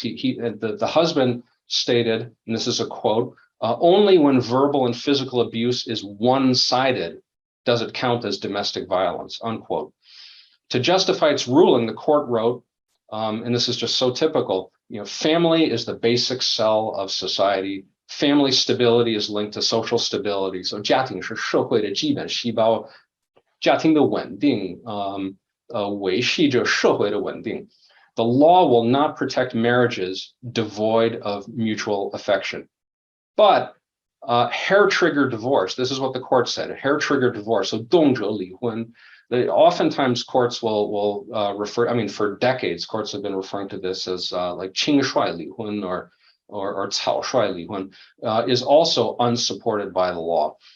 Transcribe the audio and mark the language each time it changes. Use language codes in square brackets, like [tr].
[en] The husband stated, and this is a quote, "Only when verbal and physical abuse is one-sided does it count as domestic violence," unquote. To justify its ruling, the court wrote, and this is just so typical, family is the basic cell of society. Family stability is linked to social stability. So [zh] 家庭是社会的基本细胞，家庭的稳定，维系着社会的稳定. [en] The law will not protect marriages devoid of mutual affection. But hair-trigger divorce, this is what the court said, hair-trigger divorce, so [zh] 动辄离婚. [en] Oftentimes courts will refer, for decades, courts have been referring to this as like [zh] 轻率离婚 [en] or [zh] 草率离婚, [en] is also unsupported by the law.